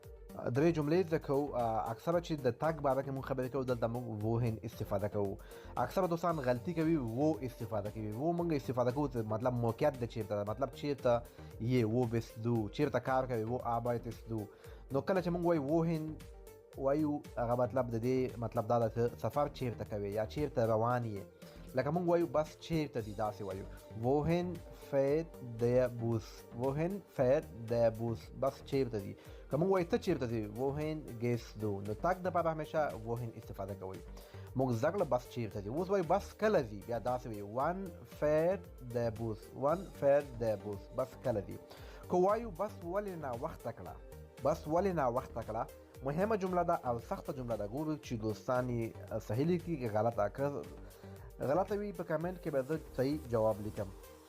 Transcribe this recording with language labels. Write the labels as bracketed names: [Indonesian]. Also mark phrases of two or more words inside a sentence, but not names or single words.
[Pashto] درې جملې زده کوو. اکثره چې د تګ باره کې مونږ خبرې کوو دلته مونږ ووهن استفاده کوو. اکثره دوستان غلطي کوي و استفاده کوي. و مونږ استفاده کوو مطلب موقعیت د چیرته ده، مطلب چیرته یې و [German] bist du، [Pashto] چیرته کار کوي و [German] arbeitest du. [Pashto] نو کله چې مونږ وایو ووهن وایو هغه مطلب د دې مطلب دا ده چې سفر چیرته کوي یا چیرته روان یې. لکه مونږ وایو بس چیرته دي، داسې وایو [German] wohin fährt der Bus، wohin fährt der Bus، [Pashto] بس چیرته دي. که مونږ وایو ته چیرته دي [German] wohin gehst du، [Pashto] نو تګ دپاره همیشه wohin استفاده کوئ. مونږ زده کړه بس چیرته دي. اوس وایو بس کله ځي، بیا داسې وایو [German] wann fährt der Bus، wann fährt der Bus، [Pashto] بس کله دي. که وایو بس ولې ناوخته کړه، بس ولې ناوخته کړه، مهمه جمله ده او سخته جمله ده. ګورو چې دوستان یې صحیح لیکي که غلطه. که غلطه وي په کمنټ کې به زه صحیح جواب لیکم.